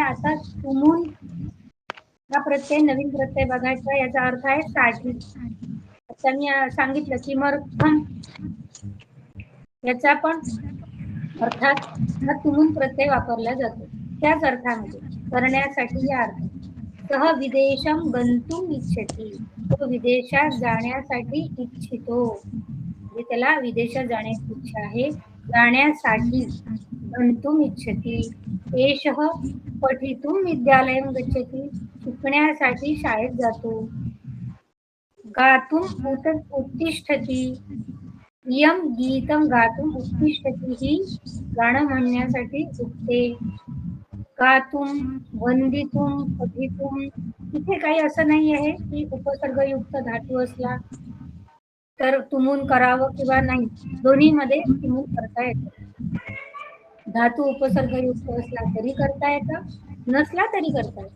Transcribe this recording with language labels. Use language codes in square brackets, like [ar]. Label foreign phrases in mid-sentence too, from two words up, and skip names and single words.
[mr] आता तुमून हा प्रत्यय नवीन प्रत्यय बघायचा. याचा अर्थ आहे साठी. आता मी सांगितलं किमर्थम याचा पण अर्थात हा तुमून प्रत्यय वापरला जातो त्याच अर्थामध्ये करण्यासाठी. या अर्थ सह [sa] विदेशम गंतुम इच्छती, [mr] तो विदेशात जाण्यासाठी इच्छितो. म्हणजे त्याला विदेशात जाण्याची इच्छा आहे. [sa] जाण्यासाठी गंतुम इच्छती. एषः पठितुम विद्यालयं गच्छति, [mr] शिकण्यासाठी शाळेत जातो. [sa] गातुम उत्तिष्ठति, इयं गीतं गातुम उत्तिष्ठति, [mr] ही गाणं म्हणण्यासाठी उठते. [sa] गातुम, वंदितुम, पठितुम, [mr] इथे काही असं नाही आहे की उपसर्गयुक्त धातू असला तर तुमून करावं किंवा नाही. दोन्ही मध्ये तुमून करता येतं. धातू उपसर्गयुक्त असला तरी करता येतं, नसला तरी करता येतं.